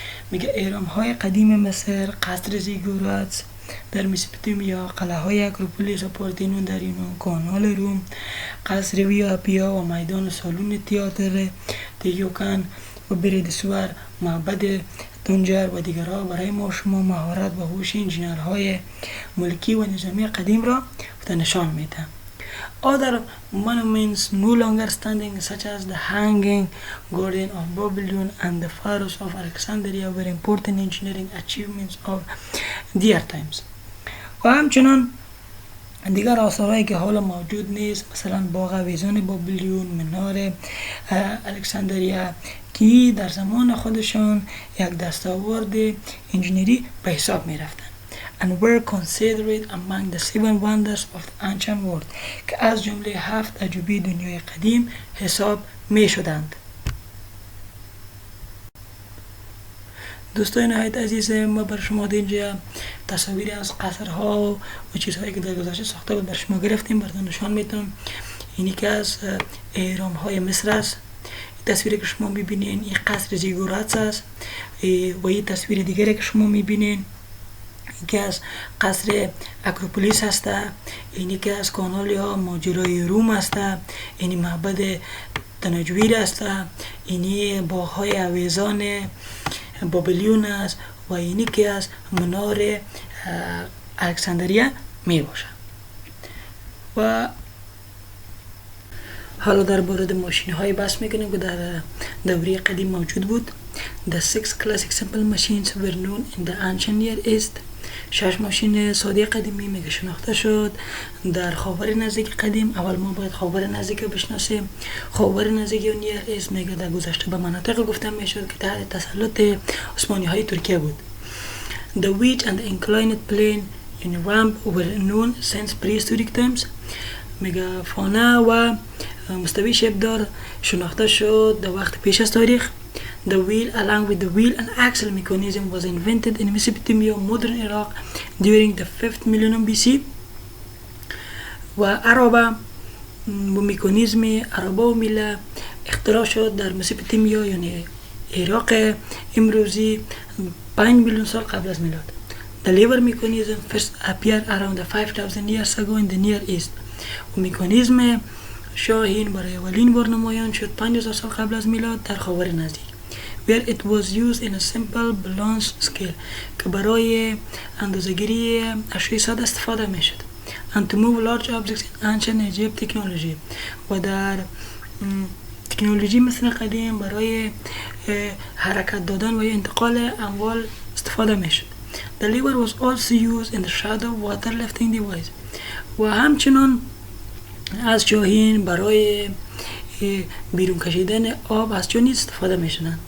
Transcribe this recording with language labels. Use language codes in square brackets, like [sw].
[fa] میگه اهرام‌های قدیم مصر، قصر زیگورات در مسوپوتامیا، قلعه‌های اکروپولیس و پارتنون در یونان، کانال روم، قصر ویا اپیا و میدان سالون تئاتر تیوکان و بریدسور، معبد تنجر و دیگرها برای ما شما مهارت و هوش انجینرهای ملکی و نظامی قدیم را نشان میده. [en] Other monuments no longer standing, such as the Hanging Garden of Babylon and the Pharos of Alexandria, were important engineering achievements of their times. [fa] و همچنان دیگر آثارهایی که حالا موجود نیست، مثلا باغ ویزان بابلیون، منار الکساندریا، که در زمان خودشان یک دستاورد انجینری به حساب می رفتن. [en] And were considered among the 7 wonders of the ancient world, [fa] که از جمله 7 عجایب دنیای قدیم حساب می شدند. دوستان نهایت عزیز، ما بر شما اینجا تصاویری از قصرها و چیزهایی که در گذشته ساخته بود بر شما گرفتیم، براتون نشان میدم. اینی که از اهرام‌های مصر است. تصویری که شما میبینین این قصر زیگورات است و این تصویر دیگری که شما میبینین که از قصر اکروپولیس هست. اینی که از کانالیا ماجرای روم هست. اینی معبد تنجویر است. اینی باغ‌های اویزان بابلیون است و اینی که از منار الکساندریا می باشه. و حالا در مورد ماشین های بحث میکنیم که در دوره قدیم موجود بود. [en] The 6 classic simple machines were known in the ancient Near East. [fa] 6 ماشین ساده قدیمی میگه شناخته شد در خاور نزدیک قدیم. اول ما باید خاور نزدیک بشناسیم. خاور نزدیک و نیر ایست میگه در گذشته به مناطق گفتن میشد که تحت تسلط عثمانی های ترکیه بود. [en] The wedge and the inclined plane in ramp were known since prehistoric times. [fa] میگه فانه و مستوی شبدار شناخته شد در وقت پیش از تاریخ. [en] The wheel, along with the wheel and axle mechanism, was invented in Mesopotamia, modern Iraq, during the 5th millennium BC. [fa] و عربه و مکانیزم عربه و میله اختراع شد در مسوپوتامیا یعنی عراق امروزی 5 میلیون سال قبل از میلاد. [en] The lever mechanism first appeared around 5000 years ago in the Near East. [fa] و مکانیزم شاهین برای اولین بار نمایان شد 5000 سال قبل از میلاد در خاور نزدیک. [en] where it was used in a simple balance scale [fa] که برای اندازه‌گیری اشیاء ساده استفاده میشد. [en] and to move large objects in ancient Egypt technology [fa] و در تکنولوژی مثل قدیم برای حرکت دادن و انتقال اموال استفاده میشد. [en] The lever was also used in the shadow water lifting device [fa] و همچنان از شاهین برای بیرون کشیدن آب از جونی استفاده میشدن.